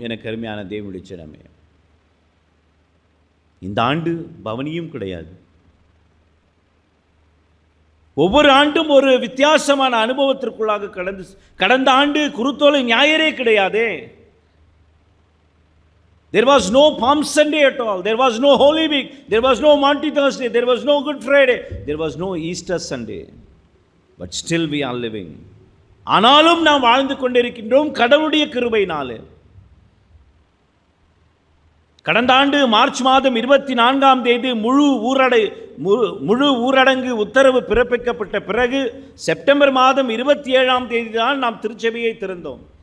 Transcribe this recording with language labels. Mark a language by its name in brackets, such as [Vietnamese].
[Tamil] எனக்கு அருமையான தேவனுடைய ஜனமே, இந்த ஆண்டு பவனியும் கிடையாது. ஒவ்வொரு ஆண்டும் ஒரு வித்தியாசமான அனுபவத்திற்குள்ளாக கடந்த ஆண்டு குருத்தோலை ஞாயிறே கிடையாதே. [English] There was no Palm Sunday at all. There was no Holy Week. There was no Maundy Thursday. There was no Good Friday. There was no Easter Sunday. But still we are living. [Tamil] ஆனாலும் நாம் வாழ்ந்து கொண்டிருக்கின்றோம் கடவுளுடைய கிருபையினாலே. கடந்த ஆண்டு March மாதம் 24ஆம் தேதி முழு ஊரடங்கு உத்தரவு பிறப்பிக்கப்பட்ட பிறகு செப்டம்பர் மாதம் 27ஆம் தேதி தான் நாம் திருச்சபையை திறந்தோம்.